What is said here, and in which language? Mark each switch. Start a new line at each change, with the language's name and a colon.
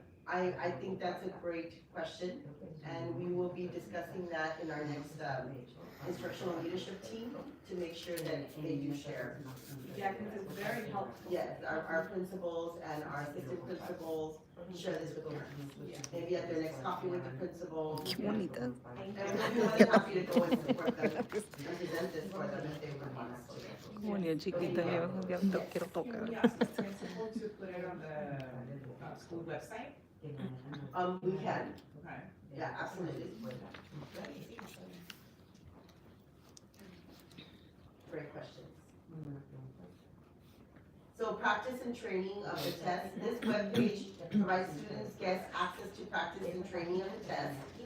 English: I think that's a great question, and we will be discussing that in our next instructional leadership team to make sure that they do share. Yeah, because it's very helpful. Yes, our principals and our assistant principals share this with parents. Maybe at their next coffee with the principal.
Spanish: Qué bonita.
English: And we'll be more than happy to go and support them and present this for them if they would want us to.
Spanish: Muy bien, chiquita, ya te quiero tocar.
English: Can we ask the principal to put it on the school website? We can, Okay. yeah, absolutely. Great questions. So practice and training of the test. This webpage provides students, guests access to practice and training of the test.